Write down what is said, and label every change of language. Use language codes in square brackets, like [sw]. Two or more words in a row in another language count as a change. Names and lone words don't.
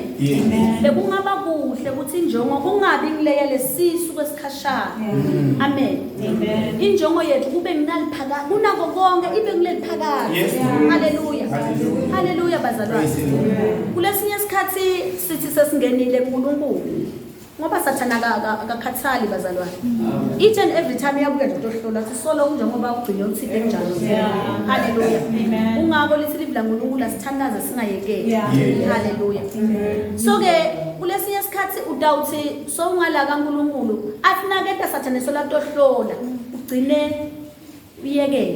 [ss] Bekungaba kuhle ukuthi injongo kungabi ngileya lesisu kwesikhashana. Amen. Injongo yethu kube nginaliphaka kunako konke ibe ngileliphakathi. Haleluya. Haleluya bazalwane. Kulesinye isikhathi sithi sesingenile kuNkulunkulu ngoba Sathane akakhathali bazalwane. [en] Each and every time [ss] uyabuya nje utohlola ukuthi solo njengoba ugcine uthide enjalo. Haleluya. Ungako lithi livla uNkulunkulu asithandaze singayekeli. Haleluya. So ke kulesinye isikhathi udawuthi so ungala kaNkulunkulu asinaketa Sathane sola tohlola ugcine uyekela.